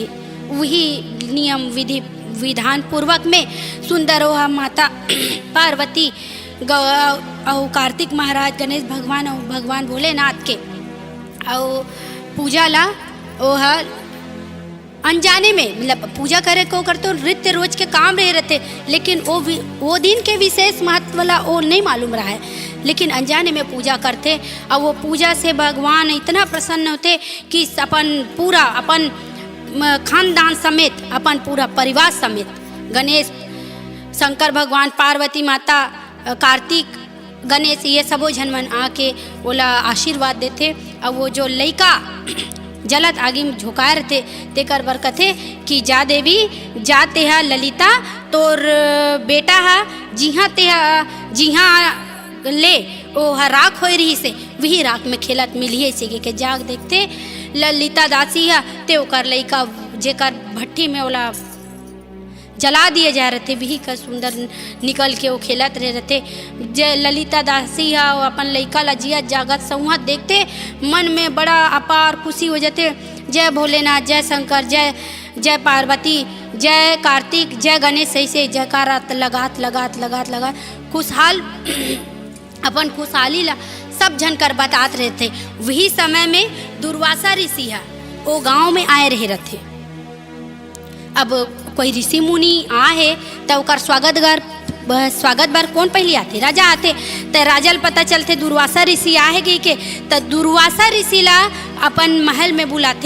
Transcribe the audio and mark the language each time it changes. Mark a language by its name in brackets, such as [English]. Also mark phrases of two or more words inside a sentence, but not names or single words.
[Chhattisgarhi] वही नियम विधि विधान पूर्वक में सुंदर ओहा माता पार्वती और कार्तिक महाराज गणेश भगवान और भगवान भोलेनाथ के और पूजा ला ओहा अनजाने में मतलब पूजा करे को करते नृत्य रोज के काम रहे रहते, लेकिन वो दिन के विशेष महत्व वाला वो नहीं मालूम रहा है, लेकिन अनजाने में पूजा करते। और वो पूजा से भगवान इतना प्रसन्न होते कि अपन खानदान समेत, अपन पूरा परिवार समेत, गणेश शंकर भगवान, पार्वती माता, कार्तिक गणेश, ये सबो झन मन आके ओला आशीर्वाद देते। और वो जो लइका जलत आगे में झुकाए रहते तेकर बर कथे कि जा देवी जा तेहा ललिता तोर बेटा हा जिहा ले ओ राख होए रही से वही राख में खेलत मिलिए से के जाग देखते ललिता दासी हा ते ओकर लइका जेकर भट्टी में ओला जला दिए जा रहे थे, वही का सुंदर निकल के वो खेलत रहे रहते। जय ललिता दासी हा अपन लइका ला जिया जागत संवत देखते मन में बड़ा अपार खुशी हो जाते। जय भोलेनाथ, जय शंकर, जय पार्वती, जय कार्तिक, जय गणेश, ऐसे जयकारा लगात खुशहाल अपन खुशहाली ला सब जन कर बतात रहे थे। वही समय में दुर्वासा ऋषि हा वो गाँव में आए रहे रहते। अब कोई ऋषि मुनि आहे तो ओकर स्वागत बर कौन पहले आते? राजा आते। तो राजा ल पता चलते दुर्वासा ऋषि आहे गई के, तो दुर्वासा ऋषि ला अपन महल में बुलाते।